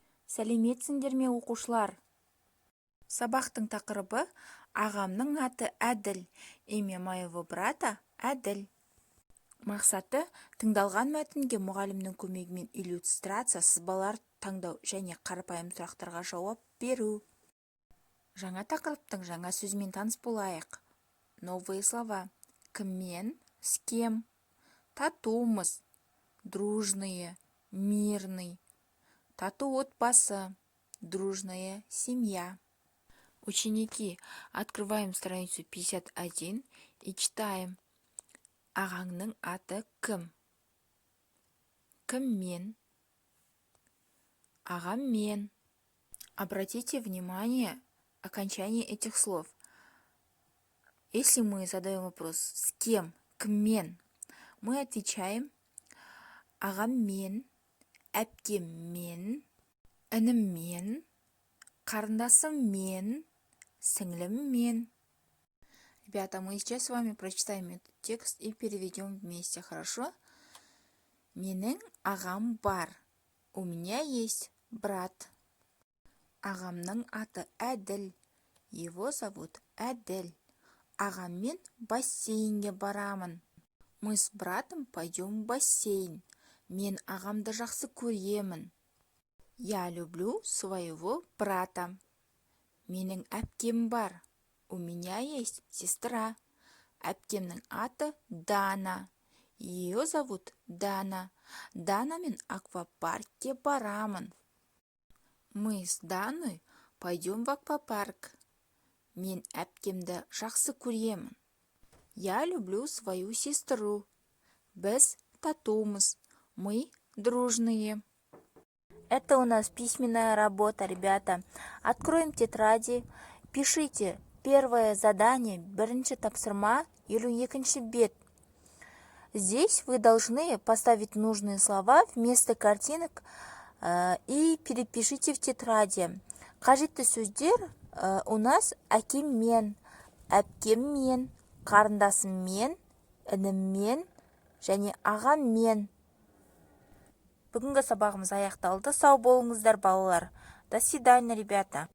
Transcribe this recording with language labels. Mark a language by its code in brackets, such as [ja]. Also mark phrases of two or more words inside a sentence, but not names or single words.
[kk] Сәлеметсіңдер ме оқушылар? Сабақтың тақырыбы «Ағамның аты Әділ, [ru] имя моего брата Әділ». [kk] Мақсаты тыңдалған мәтінге мұғалімнің көмегімен иллюстрация, сызбалар таңдау және қарапайым сұрақтарға жауап беру. Жаңа тақырыптың жаңа сөзімен таныс болайық. [ru] Новые слова. Кіммен, с кем. Татумыз, дружные, мирный. [kk] Тату отбасы, [ru] дружная семья. Ученики, открываем страницу 51 и читаем. [kk] Ағаңның аты кім? Кіммен? Ағаммен. [ru] Обратите внимание окончание этих слов. Если мы задаем вопрос «с кем?», «кіммен?», мы отвечаем [kk] ағаммен, әпкеммен, ініммен, қарындасыммен, сіңліммен. [ru] Ребята, мы сейчас с вами прочитаем этот текст и переведем вместе, хорошо? [kk] Менің ағам бар. [ru] У меня есть брат. [kk] Ағамның аты Әділ. [ru] Его зовут Әділ. [kk] Ағаммен бассейнге барамын. [ru] Мы с братом пойдем в бассейн. [kk] Мен ағамды жақсы көремін. [ru] Я люблю своего брата. [kk] Менің әпкем бар. [ru] У меня есть сестра. [kk] Әпкемнің аты Дана. [ru] Ее зовут Дана. [kk] Данамен аквапаркке барамын. [ru] Мы с Даной пойдем в аквапарк. [kk] Мен әпкемді жақсы көремін. [ru] Я люблю свою сестру. [kk] Біз татумыз. [ru] Мы дружные. Это у нас письменная работа, ребята. Откроем тетради. Пишите первое задание, [kk] бірінші тапсырма, 52 бет. [ru] Здесь вы должны поставить нужные слова вместо картинок и перепишите в тетради. [kk] Қажетті сөздер [ru] у нас [kk] әкеммен, әпкеммен, қарындасыммен, ініммен және ағаммен. Бүгінгі сабағымыз аяқталды. Сау болыңыздар, балалар. [ru] До свидания, ребята.